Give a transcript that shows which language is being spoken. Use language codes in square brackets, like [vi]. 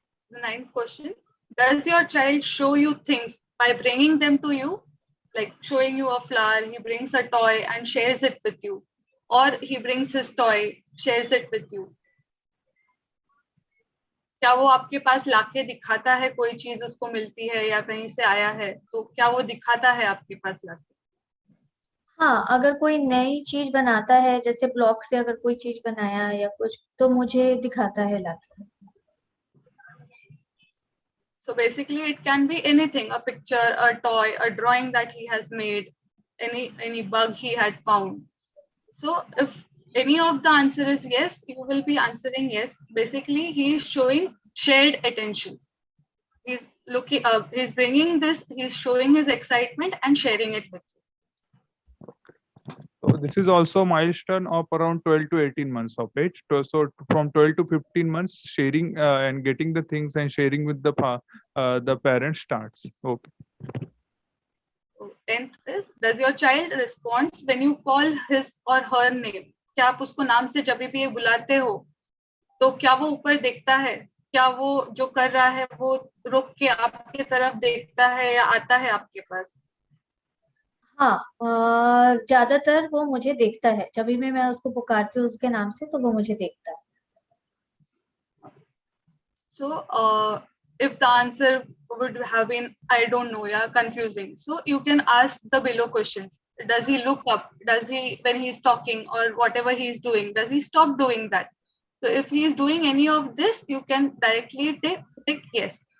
[en] The 9th question: does your child show you things by bringing them to you, like showing you a flower? He brings a toy and shares it with you, or he brings his toy, shares it with you. [hi] क्या वो आपके पास लाके दिखाता है, कोई चीज उसको मिलती है या कहीं से आया है तो क्या वो दिखाता है आपके पास लाके? हाँ, अगर कोई नई चीज बनाता है, जैसे ब्लॉक से अगर कोई चीज बनाया या कुछ, तो मुझे दिखाता है लाके. [en] So basically it can be anything, a picture, a toy, a drawing that he has made, any bug he had found. So if any of the answer is yes, you will be answering yes. Basically, he is showing shared attention. He's looking up, he's bringing this, he's showing his excitement and sharing it with you. So this is also a milestone of around 12 to 18 months of age. So from 12 to 15 months, sharing and getting the things and sharing with the parent starts. Okay. 10th is, does your child respond when you call his or her name? [hi] क्या आप उसको नाम से जब भी बुलाते हो तो क्या वो ऊपर देखता है? क्या वो जो कर रहा है वो रुक के आपकी तरफ देखता है या आता है आपके पास? हाँ, ज्यादातर वो मुझे देखता है. जब भी मैं उसको पुकारती हूँ उसके नाम से, तो वो मुझे देखता है. [en] So if the answer would have been I don't know, yeah, confusing, so you can ask the below questions. Does he look up? Does he, when he's talking or whatever he's doing, does he stop doing that? So if he is doing any of this, you can directly take yes.